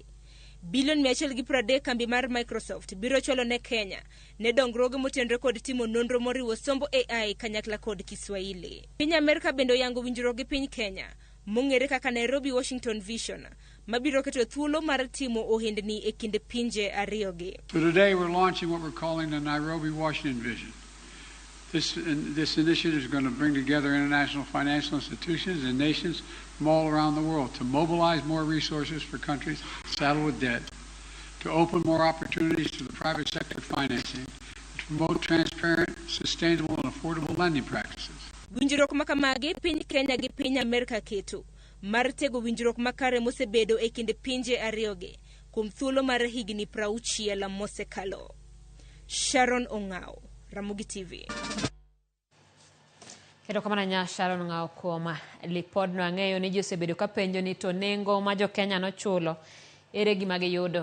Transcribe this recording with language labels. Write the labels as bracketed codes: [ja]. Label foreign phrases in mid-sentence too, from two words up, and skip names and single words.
[luo] Bilion 130 kambi mar Microsoft biro chwalo ne Kenya ne dongruoge motenre kod timo nonro moriwo sombo AI kanyakla kod Kiswahili. Piny Amerika bende oyango winjruok gi piny Kenya mong'ere kaka Nairobi Washington Vision mabiro keto thuolo mar timo ohendni e kind pinje ariyogi. [en] So today we're launching what we're calling the Nairobi Washington Vision. This initiative is going to bring together international financial institutions and nations from all around the world to mobilize more resources for countries saddled with debt, to open more opportunities to the private sector financing, to promote transparent, sustainable, and affordable lending practices. [luo] Winjruok makamagi piny Kenya gi piny Amerika keto mar tego winjruok makare mosebedo e kind pinje ariyogi kuom thuolo mar higni 60 mosekalo. Sharon Ong'ao, Ramogi TV. Kendo kama nya Sharon Ong'ao kuom lipod no ang'eyo ni josebedo ka penjo ni to nengo ma jo Kenya no chulo ere gima giyudo.